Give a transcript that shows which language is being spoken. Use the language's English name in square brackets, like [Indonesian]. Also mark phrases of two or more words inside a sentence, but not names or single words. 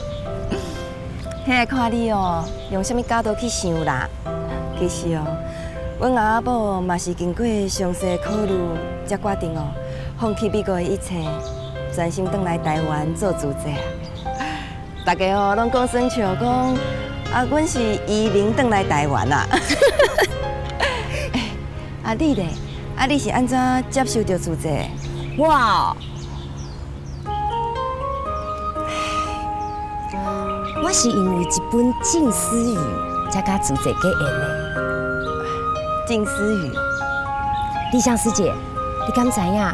[Min Nan Chinese] 迄个看你哦，用啥物角度去想啦？其实哦， 阮阿某嘛是经过详细考虑，才决定哦，放弃美国的一切，专心返来台湾做主席啊。大家哦，拢讲算笑讲，啊，阮是移民返来台湾啦。啊，你咧？啊，你是安怎接受到主席？哇！我是因为一本《静思语》才甲主席结缘的。静思语，丽香师姐，你敢知影？